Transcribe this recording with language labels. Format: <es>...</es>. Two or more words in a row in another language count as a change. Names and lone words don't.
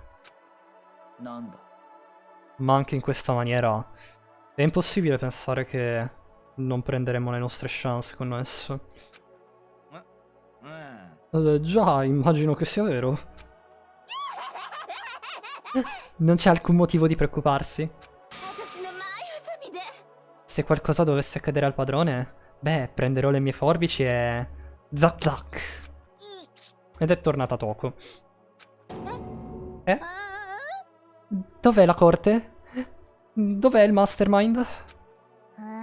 <it>Ma anche in questa maniera è impossibile pensare che non prenderemo le nostre chance con esso. Già, immagino che sia vero. Non c'è alcun motivo di preoccuparsi.</it> <ja>私の前挟みで。</ja> <it>Se qualcosa dovesse accadere al padrone, beh, prenderò le mie forbici e... Zac zac! Ed è tornata Toko. Eh? Dov'è la corte? Dov'è il mastermind? あ</it>